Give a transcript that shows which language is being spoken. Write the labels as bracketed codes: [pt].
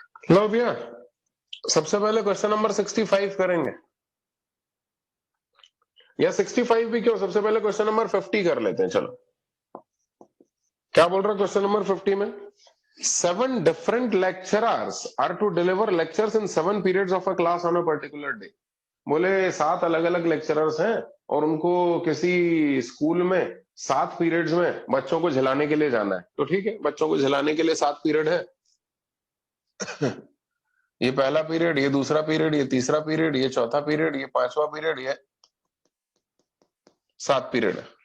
[hi] लो भैया, सबसे पहले क्वेश्चन नंबर 65 करेंगे। या 65 भी क्यों, सबसे पहले क्वेश्चन नंबर 50 कर लेते हैं, चलो। क्या बोल रहा है क्वेश्चन नंबर 50 में? [en] 7 different lecturers are to deliver lectures in 7 periods of a class on a particular day। [hi] बोले 7 अलग अलग लेक्चरर्स हैं और उनको किसी स्कूल में 7 पीरियड्स में बच्चों को झिलाने के लिए जाना है। तो ठीक है, बच्चों को झिलाने के लिए 7 पीरियड है। ये पहला पीरियड, ये दूसरा पीरियड, ये तीसरा पीरियड, ये चौथा पीरियड, ये पांचवा पीरियड, ये 7 पीरियड है।